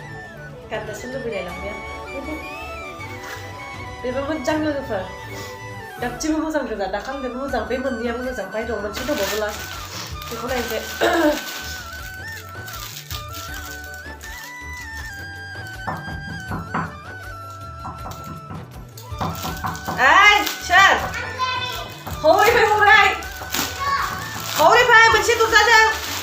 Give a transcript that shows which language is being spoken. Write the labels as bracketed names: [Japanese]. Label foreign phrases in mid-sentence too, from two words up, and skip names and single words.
[Bodo] गाननोसो लुबैलायलांबाय आं बेबो मोजां लोगोफोर गासिबो मोजां गोजा दाखालिबो मोजां बे मोननैयाबो मोजां ओमफ्राय दं मोनसे दंबावो लास्ट बेखौ नायनोसै [Vietnamese] Ê, Sơn Hối phải hối đây Hối đi phải, mình sẽ tụt ra đây